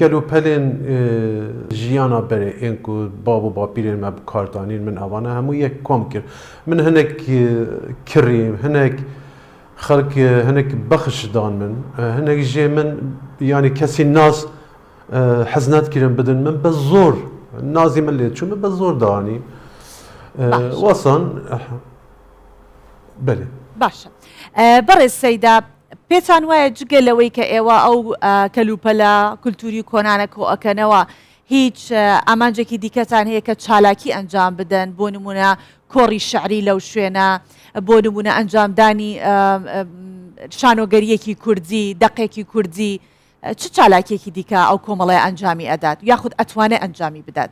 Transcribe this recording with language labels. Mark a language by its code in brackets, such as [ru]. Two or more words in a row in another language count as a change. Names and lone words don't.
[ku] û pelên jiyana berê ên ku bav û bapîrên me kardanîn min evane hemû yek kom kir min hinek kirîm hinek xelk hinek bexş dan min hinek jê min yani kesî nas hez nedkirin bidin min bi zor nazî min lê çû min bi zor danî wesan belê [ckb] باشە بەڕێز سەیدا پێتان وایە جگە لەوەی کە ئێوە ئەو کەلوپەلە کولتوری کۆنانە کۆ ئەکەنەوە هیچ ئامانجێکی دیکەتان هەیە کە چالاکی ئەنجام بدەن بۆ نمونە کۆڕی شعری لەو شوێنە بۆ نمونە ئەنجامدانی شانۆگەریەکی کوردی دەقێکی کوردی چ چالاکیێکی دیکە ئەو کۆمەڵەیە ئەنجامی ئەدات یاخود ئەتوانێت ئەنجامی بدات